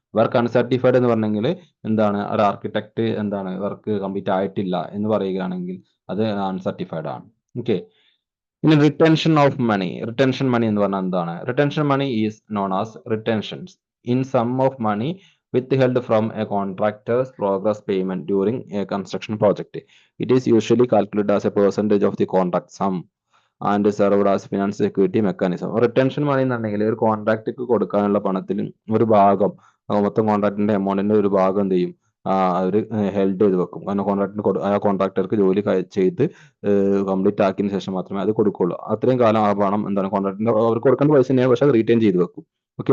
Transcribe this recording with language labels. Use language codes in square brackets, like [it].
[ml] Work uncertified എന്ന് പറഞ്ഞെങ്കിൽ എന്താണ്, ഒരു ആർക്കിടെക്റ്റ് എന്താണ് വർക്ക് കംപ്ലീറ്റ് ആയിട്ടില്ല എന്ന് പറയുകയാണെങ്കിൽ അത് അൺസർട്ടിഫൈഡ് ആണ്. ഓക്കെ. ഇനി റിട്ടൻഷൻ ഓഫ് മണി. റിട്ടൻഷൻ മണി എന്ന് പറഞ്ഞാൽ എന്താണ്? [en] Retention money is known as retentions in sum of money withheld from a contractor's progress payment during a construction project. It is usually calculated as a percentage of the contract sum and served as finance security mechanism. [ml] Retention മണി എന്നുണ്ടെങ്കിൽ ഒരു കോൺട്രാക്ടർക്ക് കൊടുക്കാനുള്ള പണത്തിൽ ഒരു ഭാഗം, മൊത്തം കോൺട്രാക്ടിന്റെ എമൗണ്ടിന്റെ ഒരു ഭാഗം എന്ത് ചെയ്യും, അവർ ഹെൽഡ് ചെയ്ത് വെക്കും. കാരണം ആ കോൺട്രാക്ടർക്ക് ജോലി ചെയ്ത് കംപ്ലീറ്റ് ആക്കിയതിന് ശേഷം മാത്രമേ അത് കൊടുക്കുള്ളൂ. അത്രയും കാലം ആ പണം എന്താണ് കോൺട്രാക്ടിന്റെ അവർക്ക് കൊടുക്കേണ്ട പൈസ തന്നെയാണ്, പക്ഷെ അത് റീറ്റെയിൻ ചെയ്ത് വെക്കും. ഓക്കെ.